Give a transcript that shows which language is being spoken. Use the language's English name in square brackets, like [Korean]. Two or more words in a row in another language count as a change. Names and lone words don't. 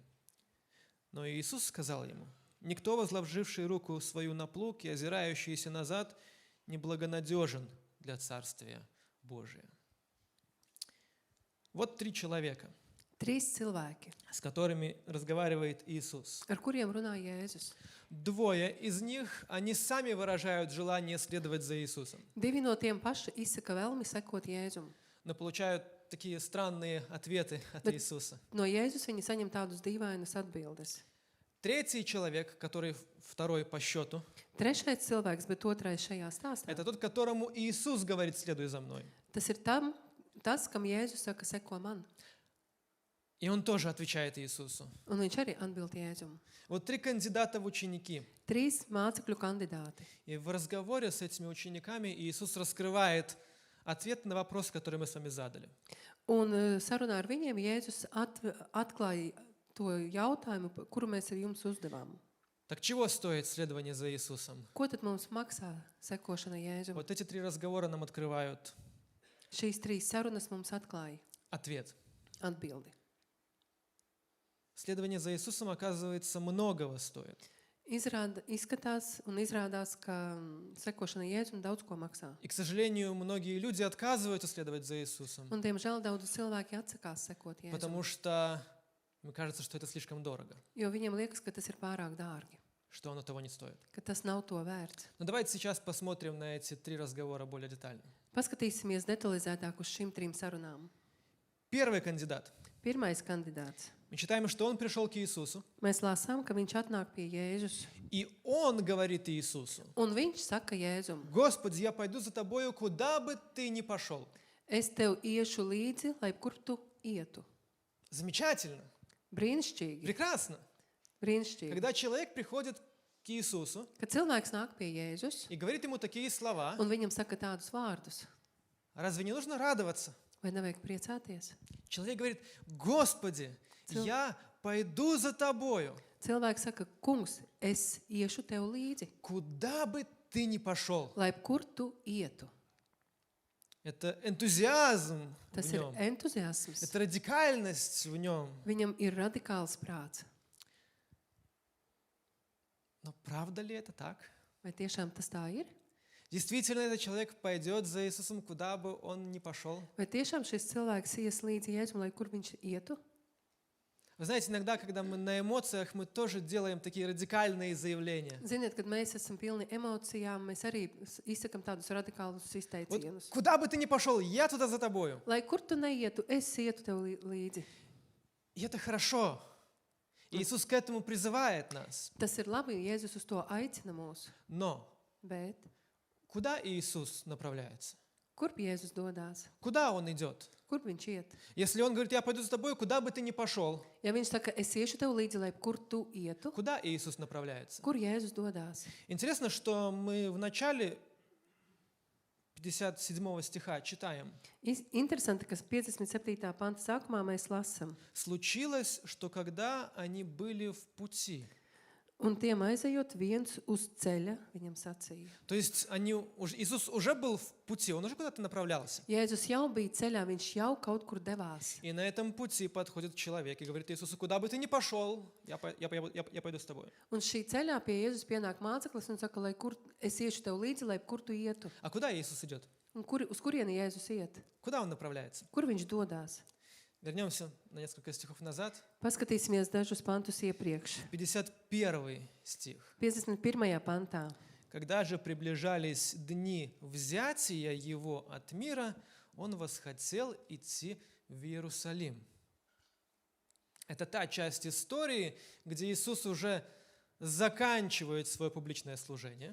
[Russian] Но Иисус сказал ему: «Никто, возложивший руку свою на плуг и озирающийся назад, неблагонадежен для Царствия Божия». Вот 3 человека, [Latvian] Trīs cilvēki, [Russian] с которыми разговаривает Иисус. [Latvian] ar kuriem runā Jēzus. [Russian] двое из них, они сами выражают желание следовать за Иисусом, [Latvian] Divi no tiem paši izsaka vēlmi sekot Jēzum. [Russian] но получают такие странные ответы от [Latvian] Bet- [Russian] Иисуса. [Latvian] No Jēzus viņi saņem tādus dīvainus atbildes. [Russian] Третий человек, который второй по счету, [Latvian] Trešais cilvēks, bet otrais šajā stāstā. [Russian] это тот, которому Иисус говорит: «Следуй за мной». [Latvian] Tas ir tas, kam Jēzus saka, seko man. [Russian] И он тоже отвечает Иисусу. [Latvian] Un viņš arī atbild Jēzum. [Russian] Вот три кандидата в ученики. [Latvian] 3 mācekļu kandidāti. [Russian] И в разговоре с этими учениками Иисус раскрывает ответ на вопрос, который мы с вами задали. [Latvian] Un sarunā ar viņiem Jēzus atklāja to jautājumu, kuru mēs ar jums uzdevām. [Russian] Так чего стоит следование за Иисусом? [Latvian] Ko tad mums maksā sekošana Jēzum? [Russian] Вот эти три разговора нам открывают [Latvian] Šīs 3 sarunas mums atklāja [Russian] ответ. [Latvian] atbildi. [Russian] Следование за Иисусом, оказывается, многого стоит. [Latvian] Izrādās, ka sekošana Jēzum daudz ko maksā. [Russian] И, к сожалению, многие люди отказываются следовать за Иисусом, [Latvian] Un, diemžēl, daudz cilvēki atsakās sekot [Russian] потому [Latvian] Jēzum, [Russian] что им кажется, что это слишком дорого, [Latvian] jo viņiem liekas, ka tas ir pārāk dārgi, [Russian] что оно того не стоит. [Latvian] ka tas nav to vērts. [Russian] Но давайте сейчас посмотрим на эти три разговора более детально. [Latvian] Paskatīsimies detalizētāk uz šīm 3 sarunām. [Russian] Первый кандидат. [Latvian] Pirmais kandidāts. [Russian] Мы читаем, что он пришел к Иисусу, [Latvian] Mēs lasām, ka viņš atnāk pie Jēzus, [Russian] и он говорит Иисусу: [Latvian] un viņš saka Jēzum: [Russian] «Господи, я пойду за тобою, куда бы ты ни пошел». [Latvian] Es tev iešu līdzi, lai kur tu ietu. [Russian] Замечательно, [Latvian] Brīnišķīgi. [Russian] прекрасно. [Latvian] Brīnišķīgi. [Russian] Когда человек приходит к Иисусу [Latvian] Kad cilvēks nāk pie Jēzus [Russian] и говорит ему такие слова, [Latvian] un viņam saka tādus vārdus, [Russian] разве не нужно радоваться? [Latvian] vai nevajag priecāties? [Russian] Человек говорит: «Господи, я пойду за тобою, [Latvian] Cilvēks saka: Kungs, es iešu tev līdzi, [Russian] куда бы ты ни пошел». [Latvian] lai kur tu ietu. [Russian] Это энтузиазм в [Latvian] Tas ir [Russian] нем, [Latvian] entuziasms. [Russian] это радикальность в нем. [Latvian] Viņam ir radikāls prāts. [Russian] Но правда ли это так? [Latvian] Vai tiešām tas tā ir? [Russian] Действительно, этот человек пойдет за Иисусом, куда бы он ни пошел? [Latvian] Vai tiešām šis cilvēks ies līdzi Jēzum, lai kur viņš ietu? [Russian] Вы знаете, иногда, когда мы на эмоциях, мы тоже делаем такие радикальные заявления. [Latvian] Ziniet, kad mēs esam pilni emocijām, mēs arī izsakam tādus radikālus [Russian] Вот [Latvian] izteicienus. [Russian] куда бы ты ни пошел, я туда за тобою. [Latvian] Lai kur tu neietu, es ietu tev līdzi. [Russian] И это хорошо. И Иисус к этому призывает нас. [Latvian] Tas ir labi, Jēzus uz to aicina mūs. [Russian] Но [Latvian] Bet [Russian] куда Иисус направляется? [Latvian] kur Jēzus dodās? [Russian] Куда Он идет? [Latvian] Kur viņš iet? [Russian] Если Он говорит: «Я пойду за тобой, куда бы ты ни пошел», [Latvian] Ja viņš saka, es iešu tev līdzi, lai kur tu ietu, [Russian] куда Иисус направляется? [Latvian] kur Jēzus dodās? [Russian] Интересно, что мы в начале 57 стиха читаем. [Latvian] Interesanti, ka 57. panta sākumā mēs lasām. [Russian] Случилось, что когда они были в пути, [Latvian] Un tiem aizejot viens uz ceļa, viņam sacīja. [Russian] то есть Иисус уже был в пути, Он уже куда-то направлялся. [Latvian] Jēzus jau bija ceļā, viņš jau kaut kur devās. [Russian] И на этом пути подходит человек и говорит Иисусу: «Куда бы ты ни пошел, я пойду с тобой». [Latvian] Un šī ceļā pie Jēzus pienāk māceklis un saka, lai kur es iešu tev līdzi, lai kur tu ietu. [Russian] А куда Иисус идет? [Latvian] Un uz kurieni Jēzus iet? [Russian] Куда Он направляется? [Latvian] Kur viņš dodās? [Russian] Вернемся на несколько стихов назад. [Latvian] Paskatīsimies dažus pantus iepriekš. [Russian] 51 стих. [Latvian] 51. pantā. [Russian] «Когда же приближались дни взятия Его от мира, Он восхотел идти в Иерусалим». Это та часть истории, где Иисус уже заканчивает свое публичное служение.